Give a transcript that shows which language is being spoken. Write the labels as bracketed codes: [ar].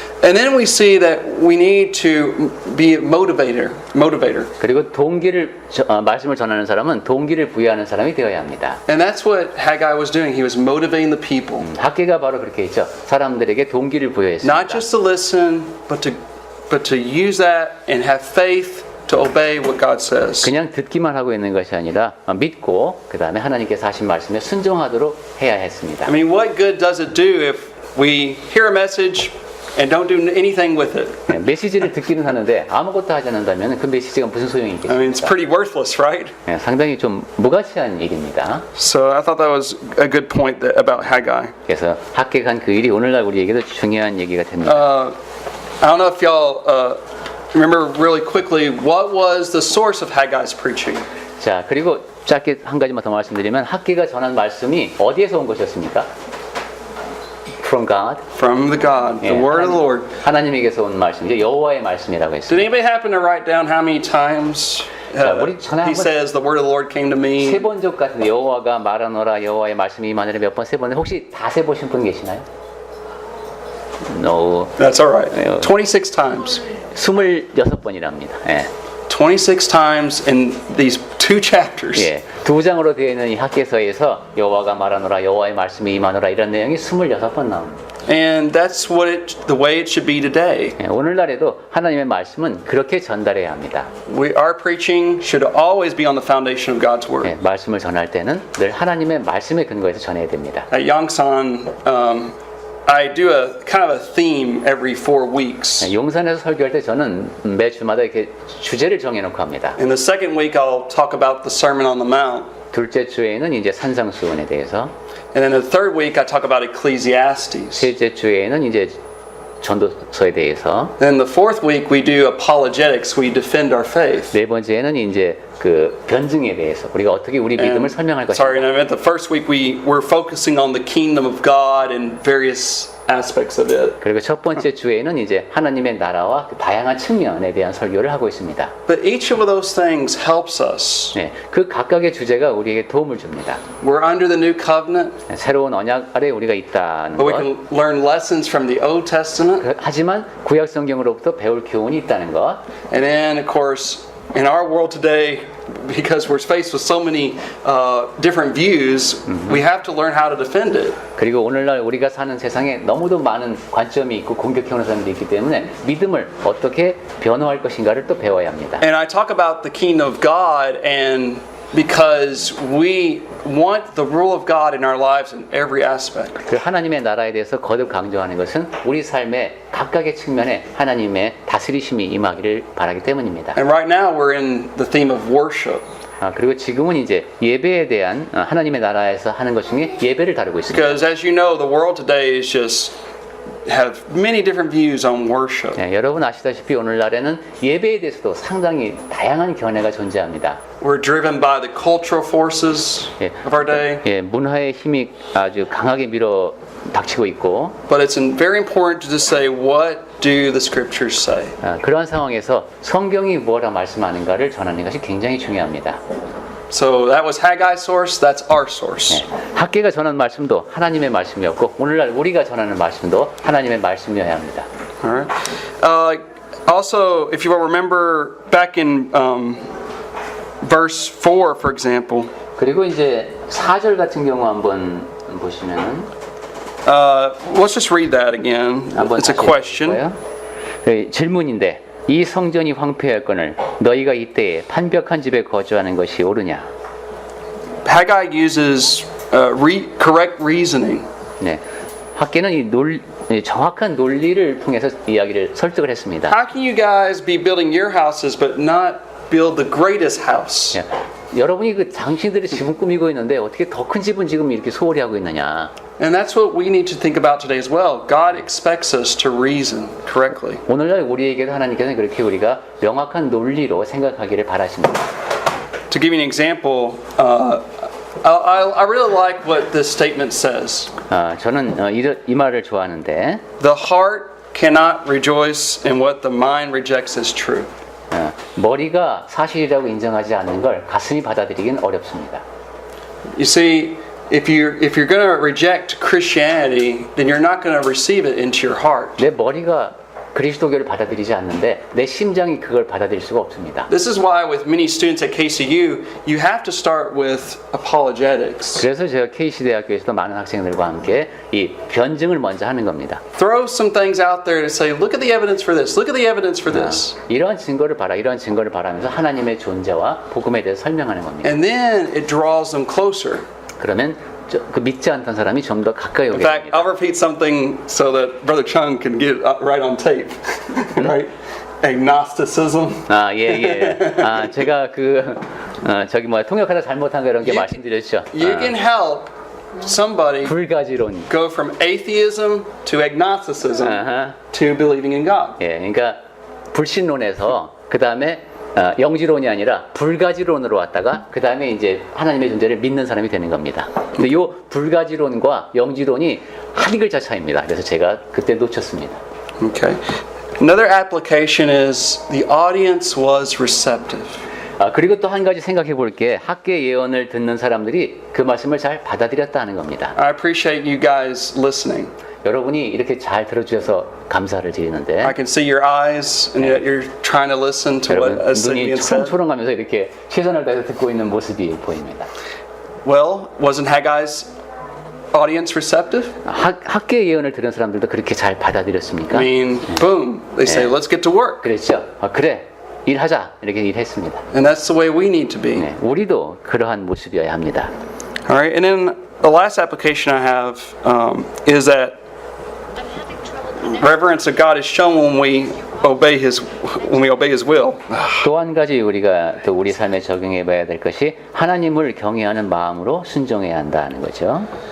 [en] And then we see that we need to be a motivator. [ko] 그리고 말씀을 전하는 사람은 동기를 부여하는 사람이 되어야 합니다. [en] And that's what Haggai was doing. He was motivating the people. [ko] 학계가 바로 그렇게 했죠. 사람들에게 동기를 부여했습니다. [en] Not just to listen, but to use that and have faith to obey what God says. [ko] 그냥 듣기만 하고 있는 것이 아니라 믿고 그 다음에 하나님께서 하신 말씀에 순종하도록 해야 했습니다. [en] I mean, what good does it do if we hear a message and don't do anything with it? [ko] 메시지를 듣기는 하는데 아무것도 하지 않는다면 그 메시지가 무슨 소용이 [en] I mean, it's [ko] 있겠습니까? [en] pretty worthless, right? [ko] 상당히 좀 무가치한 일입니다. [en] So I thought that was a good point about Haggai. [ko] 그래서 학계간 그 일이 오늘날 우리에게도 중요한 얘기가 됩니다. [en] I don't know if y'all remember really quickly what was the source of Haggai's preaching. [ko] 자, 그리고 짧게 한 가지만 더 말씀드리면 학계가 전한 말씀이 어디에서 온 것이었습니까? [en] From God. From the God, the word of the Lord. [ko] 하나님에게서 온 말씀이죠. 여호와의 말씀이라고 [en] Did [ko] 했습니다. [en] anybody happen to write down how many times he says the word of the Lord came to me? [ko] 세 번 적 같은데 여호와가 말하노라 여호와의 말씀이 임하노라 몇 번 세 번에 혹시 다 세 보신 분 계시나요? [en] No. That's all right. 26 times. [ko] 26번이랍니다. 예. [en] 26 times in these two chapters. 예. [ko] 두 장으로 되어 있는 이 학계서에서 여호와가 말하노라 여호와의 말씀이 임하노라 이런 내용이 26번 나옵니다. [en] And that's the way it should be today. 예. [ko] 오늘날에도 하나님의 말씀은 그렇게 전달해야 합니다. [en] Our preaching should always be on the foundation of God's word. 예. [ko] 말씀을 전할 때는 늘 하나님의 말씀에 근거해서 전해야 됩니다. [en] At Yongsan, I do a kind of a theme every 4 weeks. 예. [ko] 용산에서 설교할 때 저는 매 주마다 이렇게 주제를 정해놓고 합니다. [en] In the second week, I'll talk about the Sermon on the Mount. [ko] 둘째 주에는 이제 산상수훈에 대해서, [en] And then the third week, I talk about Ecclesiastes. [ko] 셋째 주에는 이제 전도서에 대해서, [en] Then the fourth week, we do apologetics. We defend our faith. [ko] 네 번째는 이제 그 변증에 대해서 우리가 어떻게 우리 믿음을 설명할 [en] Sorry, [ko] 것인가. [en] and I meant the first week we're focusing on the kingdom of God and various aspects of it. [ko] 그리고 첫 번째 주에는 이제 하나님의 나라와 그 다양한 측면에 대한 설교를 하고 있습니다. [en] But each of those things helps us. [ko] 네, 그 각각의 주제가 우리에게 도움을 줍니다. [en] We're under the new covenant, [ko] 네, 새로운 언약 아래 우리가 있다는 [en] but we [ko] 것. [en] can learn lessons from the Old Testament. [ko] 하지만 구약 성경으로부터 배울 교훈이 있다는 것. [en] And then, of course, in our world today, because we're faced with so many different views, we have to learn how to defend it. [ko] 그리고 오늘날 우리가 사는 세상에 너무도 많은 관점이 있고 공격해오는 사람들이 있기 때문에 믿음을 어떻게 변호할 것인가를 또 배워야 합니다. [en] And I talk about the kingdom of God, and because we want the rule of God in our lives in every aspect. [ko] 그 하나님의 나라에 대해서 거듭 강조하는 것은 우리 삶의 각각의 측면에 하나님의 다스리심이 임하기를 바라기 때문입니다. [en] And right now we're in the theme of worship. [ko] 그리고 지금은 이제 예배에 대한 하나님의 나라에서 하는 것 중에 예배를 다루고 있습니다. [en] Because as you know, the world today is just have many different views on worship. [ko] 네, 여러분 아시다시피 오늘날에는 예배에 대해서도 상당히 다양한 견해가 존재합니다. [en] We're driven by the cultural forces of our day. [ko] 예, 문화의 힘이 아주 강하게 밀어 닥치고 있고, [en] But it's very important to just say, what do the scriptures say? [ko] 그러한 상황에서 성경이 무엇라 말씀하는가를 전하는 것이 굉장히 중요합니다. [en] So that was Haggai's source, that's our source. [ko] 학계가 전하는 말씀도 하나님의 말씀이었고 오늘날 우리가 전하는 말씀도 하나님의 말씀이어야 합니다. [en] All right. Also, if you will remember back in verse 4, for example, [ko] 그리고 이제 4절 같은 경우 한번 보시면은 [en] let's just read that again. [ko] 한번 [en] It's a [ko] 다시 [en] question. [ko] 읽어볼까요? 질문인데 이 성전이 황폐할거늘 너희가 이때에 판벽한 집에 거주하는 것이 옳으냐? [en] Haggai uses correct reasoning. [ko] 네, 학계는 이 정확한 논리를 통해서 이야기를 설득을 했습니다. [en] How can you guys be building your houses but not build the greatest house? [ko] 네, 여러분이 그 당신들이 집은 꾸미고 있는데 어떻게 더 큰 집은 지금 이렇게 소홀히 하고 있느냐? [en] And that's what we need to think about today as well. God expects us to reason correctly. [ko] 오늘날 우리에게도 하나님께서는 그렇게 우리가 명확한 논리로 생각하기를 바라십니다. [en] To give you an example, I really like what this statement says. [ko] 저는 이 말을 좋아하는데 [en] The heart cannot rejoice in what the mind rejects as true. [ko] 머리가 사실이라고 인정하지 않는 걸 가슴이 받아들이긴 어렵습니다. [en] You see, if you're going to reject Christianity, then you're not going to receive it into your heart. [ko] 내 머리가 그리스도교를 받아들이지 않는데 내 심장이 그걸 받아들일 수가 없습니다. [en] This is why with many students at KCU, you have to start with apologetics. [ko] 그래서 제가 KC 대학교에서도 많은 학생들과 함께 이 변증을 먼저 하는 겁니다. [en] Throw some things out there to say, look at the evidence for this, look at the evidence for this. [ko] 이러한 증거를 봐라, 이러한 증거를 봐라 하면서 하나님의 존재와 복음에 대해서 설명하는 겁니다. [en] And then it draws them closer. [ko] 그러면 그 믿지 않던 사람이 좀 더 가까이 [en] In [ko] 오게 [en] fact, [ko] 됩니다. [en] I'll repeat something so that Brother Chung can get it right on tape. Right? Agnosticism. [ko] 아, 예. 아, 제가 저기 통역하다 잘못한 거 이런 게 말씀드렸죠. [en] You can help somebody [ko] 불가지론. [en] go from atheism to agnosticism 아하. to believing in God. [ko] 예, 그러니까 불신론에서 그 다음에 영지론이 아니라 불가지론으로 왔다가 그 다음에 이제 하나님의 존재를 믿는 사람이 되는 겁니다. 근데 이 불가지론과 영지론이 한 글자 차이입니다. 그래서 제가 그때 놓쳤습니다. [en] Okay. Another application is the audience was receptive. [ko] 그리고 또 한 가지 생각해 볼 게 학계 예언을 듣는 사람들이 그 말씀을 잘 받아들였다 하는 겁니다. [en] I appreciate you guys listening. [ko] 여러분이 이렇게 잘 들어주셔서 감사를 드리는데 [en] I can see your eyes, and yet you're trying to listen to what [ko] 여러분 [en] is being [ko] 눈이 [en] said. [ko] 초롱초롱하면서 이렇게 최선을 다해서 듣고 있는 모습이 보입니다. [en] Well, wasn't Haggai's audience receptive? [ko] 학계 예언을 들은 사람들도 그렇게 잘 받아들였습니까? [en] I mean, boom, they say, let's get to work. [ko] 그랬죠. 그래 일하자 이렇게 일했습니다. [en] And that's the way we need to be. [ko] 네, 우리도 그러한 모습이어야 합니다. [en] All right, and then the last application I have is that reverence of God is shown when we obey His will. [ko] 또 한 가지 우리가 또 우리 삶에 적용해봐야 될 것이 하나님을 경외하는 마음으로 순종해야 한다는 거죠.